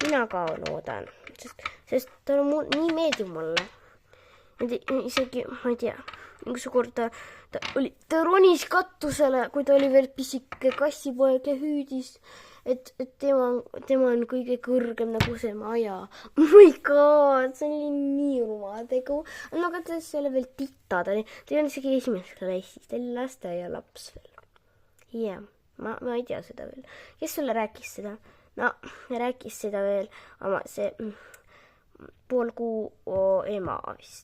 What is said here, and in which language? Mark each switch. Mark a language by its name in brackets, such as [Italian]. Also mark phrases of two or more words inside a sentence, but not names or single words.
[Estonian] mina ka loodan, sest ta nii meeldib mulle. Isegi, ma ei tea, kord ta ronis katusele, kui ta oli veel pisike kassipoeg ja hüüdis, et tema on kõige kõrgem nagu see maja. [English] Oh my god, [Estonian] see oli nii rumal tegu. Aga ta ei ole veel tita, ta on isegi esimeses klassis, ta oli lasteaia laps veel. Jah, ma ei tea seda veel. Kes sulle rääkis seda? No, rääkis seda veel, aga see poolkuu ema vist.